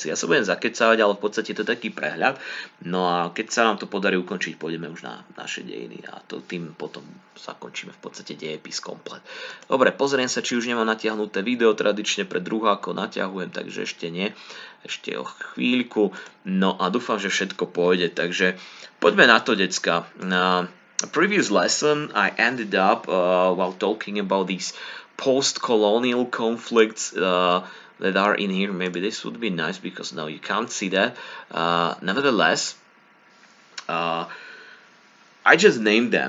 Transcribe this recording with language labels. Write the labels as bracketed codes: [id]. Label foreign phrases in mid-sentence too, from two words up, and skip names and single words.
[sk] Ja sa budem zakecávať, ale v podstate to je taký prehľad. No a keď sa nám to podarí ukončiť, pôjdeme už na naše dejiny a tým potom zakončíme v podstate dejepis komplet. Dobre, pozriem sa, či už nemám natiahnuté video, tradične pre druhákov naťahujem, takže ešte nie. Ešte o chvíľku. No a dúfam, že všetko pôjde, takže poďme na to, decka. [en] Previous lesson I ended up while talking about these post-colonial conflicts that are in here. Maybe this would be nice because now you can't see that. Nevertheless, I just named them.